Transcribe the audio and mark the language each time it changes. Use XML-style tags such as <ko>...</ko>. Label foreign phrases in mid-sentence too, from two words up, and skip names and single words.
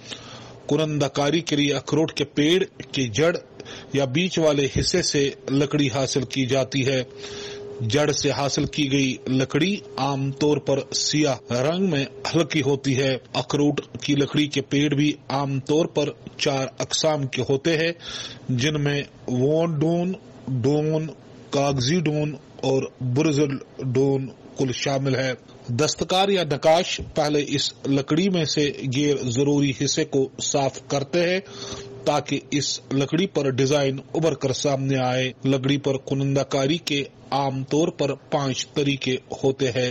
<hi>कुनंदाकारी के लिए अखरोट के पेड़ की जड़ या बीच वाले हिस्से से लकड़ी हासिल की जाती है। जड़ से हासिल की गई लकड़ी आमतौर पर सियाह रंग में हल्की होती है। अखरोट की लकड़ी के पेड़ भी आमतौर पर 4 अकसाम के होते हैं जिनमें वोन डून, डोन, कागजी डोन और बुरजल डोन कुल शामिल है। दस्तकार या नकाश पहले इस लकड़ी में से गैर जरूरी हिस्से को साफ करते हैं ताकि इस लकड़ी पर डिजाइन उभर कर सामने आए। लकड़ी पर कुनंदाकारी के आम तौर पर 5 तरीके होते हैं।</hi>